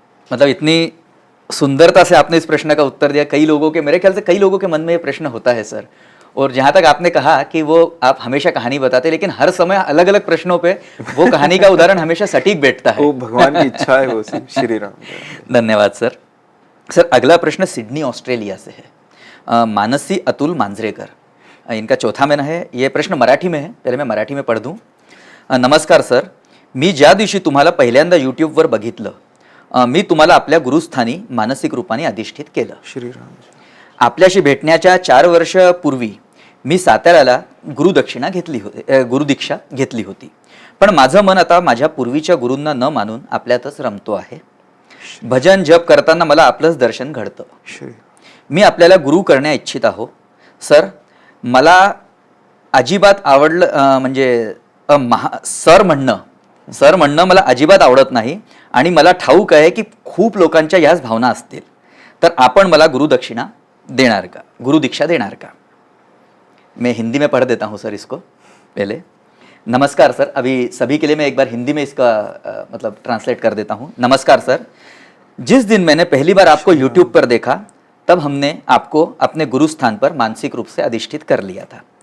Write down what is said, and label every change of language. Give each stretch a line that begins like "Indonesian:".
Hindi: मतलब इतनी सुंदरता से आपने इस प्रश्न का उत्तर दिया। कई लोगों के, मेरे ख्याल से कई लोगों के मन में ये प्रश्न होता है सर, और जहाँ तक आपने कहा कि वो आप हमेशा कहानी बताते, लेकिन हर समय अलग अलग प्रश्नों पे वो कहानी का उदाहरण हमेशा सटीक बैठता है। वो भगवान की इच्छा है, वो श्री राम। धन्यवाद सर। सर अगला प्रश्न सिडनी ऑस्ट्रेलिया से है, मानसी अतुल मांजरेकर, इनका चौथा महीना है। ये प्रश्न मराठी में है, पहले मैं मराठी में पढ़ दूं।
Marathi: नमस्कार सर, मी ज्या दिवशी तुम्हाला पहिल्यांदा यूट्यूबवर बघितलं, मी तुम्हाला आपल्या गुरुस्थानी मानसिक रूपाने अधिष्ठित केलं। श्रीराम। आपल्याशी भेटण्याच्या 4 वर्षापूर्वी मी साताऱ्याला गुरुदीक्षा घेतली होती, पण माझं मन आता माझ्या पूर्वीच्या गुरूंना न मानून आपल्यातच रमतो आहे। भजन जप करताना मला आपलंच दर्शन घडतं। मी आपल्याला गुरु करण्या इच्छित आहो. सर, मला अजिबात म्हणजे सर म्हणणं मला अजिबात आवडत नाही आणि मला ठाऊक आहे की खूप लोकांच्या याच भावना असतील. तर आपण मला गुरुदक्षिणा देणार का, गुरुदीक्षा देणार का?
Hindi: मैं हिंदी में पढ़ देता हूँ सर इसको पहले. नमस्कार सर, अभी सभी के लिए मैं एक बार हिंदी में इसका मतलब ट्रांसलेट कर देता हूँ. नमस्कार सर, जिस दिन मैंने पहली बार आपको YouTube पर देखा तब हमने आपको अपने गुरु स्थान पर मानसिक रूप से अधिष्ठित कर लिया था.